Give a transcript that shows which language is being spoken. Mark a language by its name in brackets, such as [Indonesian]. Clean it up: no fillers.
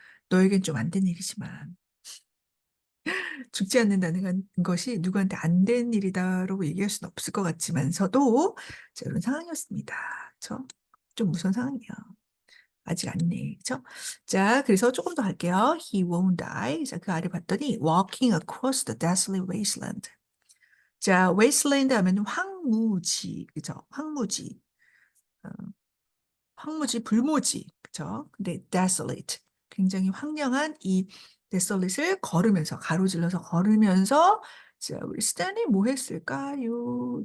[Korean] 너에겐 좀 안 된 일이지만. 죽지 않는다는 것이 누구한테 안 된 일이다라고 얘기할 수는 없을 것 같지만서도 자, 이런 상황이었습니다. 그렇죠? 좀 무서운 상황이에요. 아직 아니네. 그렇죠? 자, 그래서 조금 더 할게요. [English] He won't die. [Korean] 자, 그 아래 봤더니 [English] walking across the desolate wasteland. [Korean] 자, wasteland 하면 황무지, 그죠? 황무지, 어, 황무지, 불모지, 그죠? 근데 desolate, 굉장히 황량한 이 desolate을 걸으면서 가로질러서 걸으면서 자, 우리 스탠이 뭐 했을까요?